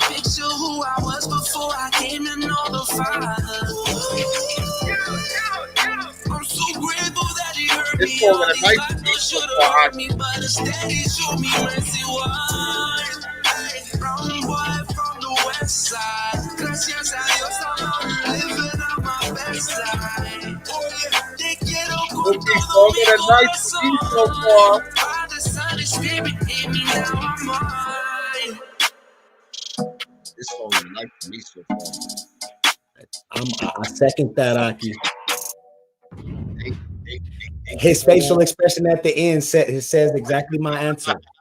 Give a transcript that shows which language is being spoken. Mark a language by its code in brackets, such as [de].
[en] Picture who I was before I came to know the Father. I'm so grateful that he heard me. All these vatos should have hurt me, but instead he showed me mercy. Why? Hey, brown boy from the west side. [es] Gracias a Dios, [en] I'm living on my best side. [es] Oye, te quiero con todo mi corazón. [en] Father, Son, and Spirit in me, now I'm mine. This song is nice to me so far. I second that, Aki. His facial expression at the end says exactly my answer.